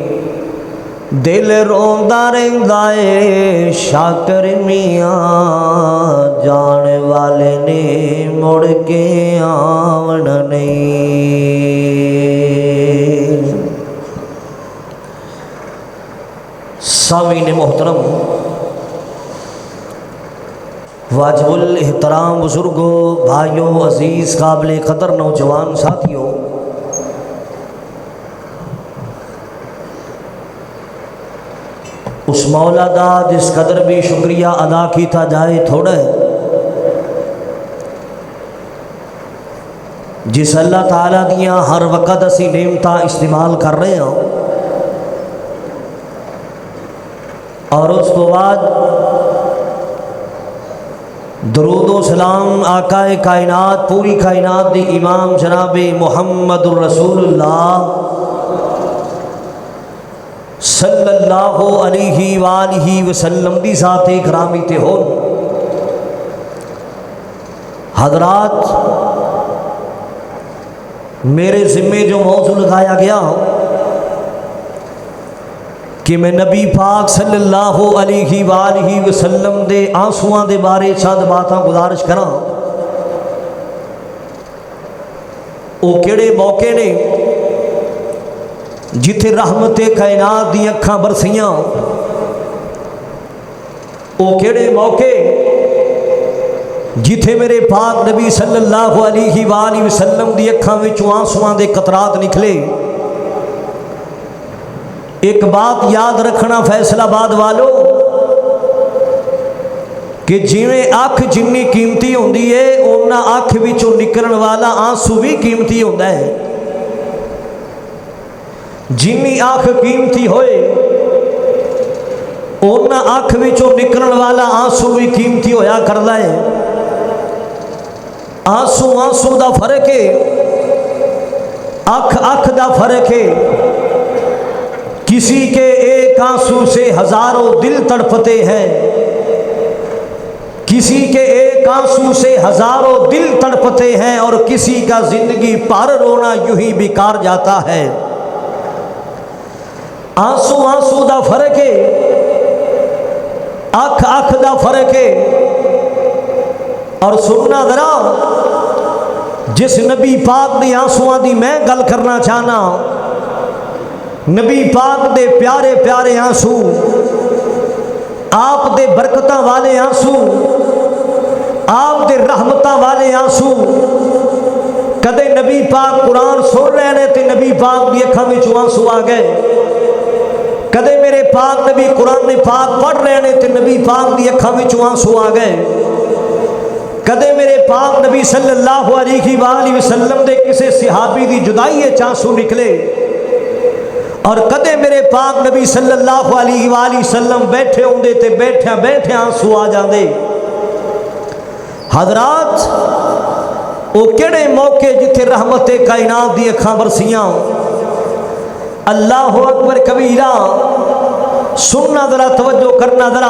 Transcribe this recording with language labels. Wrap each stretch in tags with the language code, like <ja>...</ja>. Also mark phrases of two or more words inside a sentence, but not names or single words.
<pa>دل روندا رہندا ہے شاکر میاں، جان والے نے مڑ کے آونا نہیں. سامعین محترم، واجب الاحترام بزرگوں، بھائیوں, عزیز، قابل قدر نوجوان ساتھیوں، اس مولا دا جس قدر بھی شکریہ ادا کیا جائے تھوڑا ہے, جس اللہ تعالیٰ دیاں ہر وقت اسی نعمتاں استعمال کر رہے ہیں، اور اس تو بعد درود و سلام آقائے کائنات پوری کائنات دی امام جناب</pa> <ar>محمد رسول الله صلى الله عليه وآله وسلم</ar> <pa>دی ذات کرامی تے ہو. حضرات، میرے ذمے جو موضوع لگایا گیا کہ میں نبی پاک</pa> <ar>صلى الله عليه وآله وسلم</ar> <pa>دے انسوآں دے بارے چند باتاں گزارش کراں. وہ کیہڑے موقعے نے جتھے رحمت کائنات دی اکھاں برسیاں، وہ کیہڑے موقعے جتھے میرے پاک نبی</pa> <ar>صلى الله عليه وآله وسلم</ar> <pa>دی اکھاں وچوں انسوآں دے قطرات نکلے. ایک بات یاد رکھنا فیصل آباد والوں، کہ جویں اکھ جنی قیمتی ہوندی ہے، انا اکھ وچوں نکلن والا انسو بھی قیمتی ہوندا ہے. جنی اکھ قیمتی ہوئے، انا اکھ وچوں نکلن والا انسو بھی قیمتی ہویا کردا ہے. انسو انسو دا فرق ہے، اکھ اکھ دا فرق ہے.</pa> <ur>کسی کے ایک آنسو سے ہزاروں دل تڑپتے ہیں، کسی کے ایک آنسو سے ہزاروں دل تڑپتے ہیں، اور کسی کا زندگی بھر رونا یوں ہی بیکار جاتا ہے.</ur> <pa>انسو انسو دا فرق ہے، اکھ اکھ دا فرق ہے. اور سننا ذرا، جس نبی پاک دے انسوآں دی میں گل کرنا چاہنا، نبی پاک دے پیارے پیارے انسو، آپ دے برکتاں والے انسو، آپ دے رحمتاں والے انسو. کدے نبی پاک قرآن سن رہے نے تے نبی پاک دی اکھاں وچوں انسو آ گئے. کدے میرے پاک نبی قرآن پاک پڑھ رہے نے تے نبی پاک دی اکھاں وچوں انسو آ گئے. کدے میرے پاک نبی</pa> <ar>صلى الله عليه وسلم</ar> <pa>دے کسی صحابی دی جدائی چ انسو نکلے، اور کدے میرے پاک نبی</pa> <ar>صلى الله عليه وسلم</ar> <pa>بیٹھے ہوندے تے بیٹھے بیٹھے انسو آ جاتے. حضرات، وہ کیہڑے موقعے جتھے رحمت کائنات دی اکھاں برسیاں.</pa> <ar>الله أكبر كبيرا.</ar> <pa>سننا ذرا، توجہ کرنا ذرا.</pa>